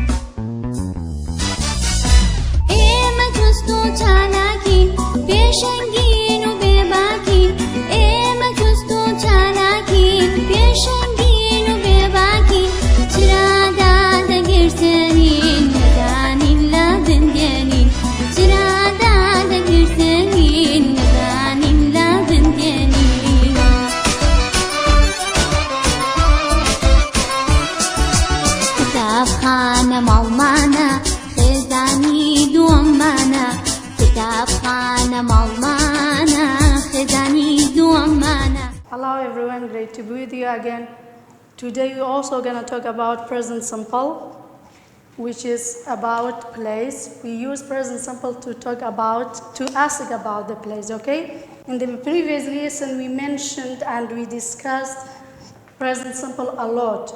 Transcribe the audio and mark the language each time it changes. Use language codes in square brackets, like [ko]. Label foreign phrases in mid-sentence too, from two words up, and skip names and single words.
[ckb] ایمه جستو چالاکی پیشنگین و بباکی ایمه جستو چالاکی پیشنگین و بباکی چرا داده گرسنین ندانین لابن دینین چرا داده گرسنین ندانین لابن دینین کتاب خانه مالمانه خزانی دوامانه کتاب خانه مالمانه خزانی دوامانه. [en] Hello everyone, great to be with you again. Today we're also going to talk about present simple, which is about place. We use present simple to ask about the place, okay? In the previous lesson we mentioned and we discussed present simple a lot.